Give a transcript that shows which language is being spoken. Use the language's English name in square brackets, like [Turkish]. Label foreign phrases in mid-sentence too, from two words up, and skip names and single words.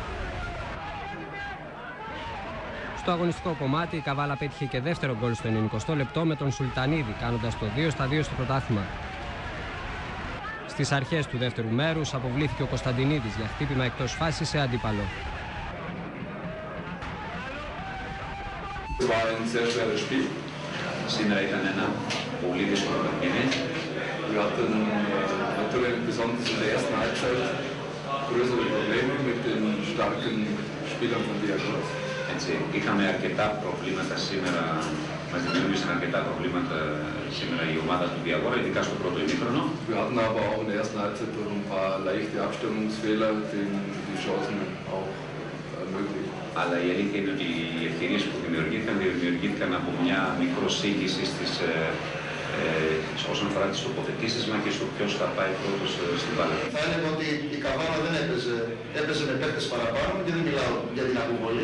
[Greek] Στο αγωνιστικό κομμάτι η Καβάλα πέτυχε και δεύτερο γκολ στο 90 λεπτό με τον Σουλτανίδη, κάνοντας το 2-2 στο πρωτάθλημα. Στις αρχές του δεύτερου μέρους αποβλήθηκε ο Κωνσταντινίδης για χτύπημα εκτός φάσης σε αντίπαλο. Σήμερα ήταν ένα πολύ δύσκολο παιχνίδι. [German] Wir hatten natürlich besonders in der ersten Halbzeit größere Probleme mit den starken Spielern von Diagoras. [Greek] Είχαμε αρκετά προβλήματα σήμερα, μας δημιούργησαν αρκετά προβλήματα σήμερα η ομάδα του Διαγόρα, ειδικά στο πρώτο ημίχρονο. [German] Wir hatten aber auch in der ersten Halbzeit durch ein paar leichte Abstimmungsfehler die Chancen auch ermöglicht. [Greek] Αλλά η αλήθεια είναι ότι οι ευκαιρίες που δημιουργήθηκαν από μια μικροσύγχυση όσον αφορά τις τοποθετήσεις μας και στο ποιος θα πάει πρώτος στην μπάλα. Θα έλεγα ότι η Καβάλα δεν έπαιζε με παίκτες παραπάνω και δεν μιλάω για την αποβολή.